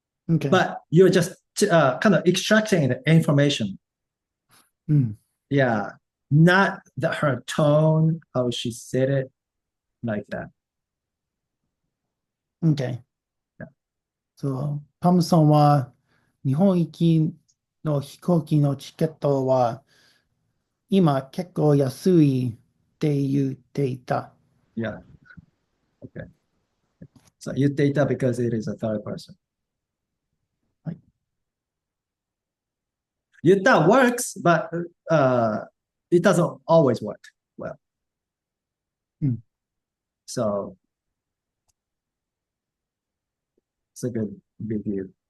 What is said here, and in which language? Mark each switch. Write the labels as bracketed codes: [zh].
[en] Okay. But you're just kind of extracting the information. Mm. Yeah, not her tone, how she said it, like that. Okay. Yeah, [ja] そう、パムさんは日本行きの飛行機のチケットは今結構安いって言っていた。 [en] yeah. Okay. So use data because it is a third person. [ja] はい。 [en] Use that works, but it doesn't always work well. [ja] うん。 [en] So it's a good review.